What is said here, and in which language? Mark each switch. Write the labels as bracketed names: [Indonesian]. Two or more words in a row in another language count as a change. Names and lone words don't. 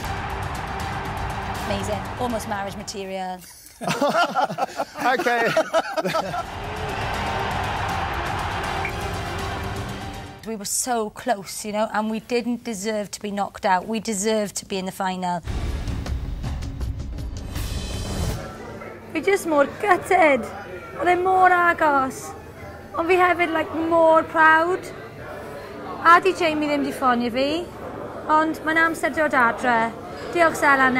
[English] Amazing. Almost marriage material. Okay. We were so close, you know, and we didn't deserve to be knocked out. We deserved to be in the final. [Welsh] Fi just mor gutted. Oedd e mor agos. Ond fi hefyd, like, mor proud. A di Jamie ddim di ffonio fi. Ond mae'n amser dod adre. Diolch Sela newydd.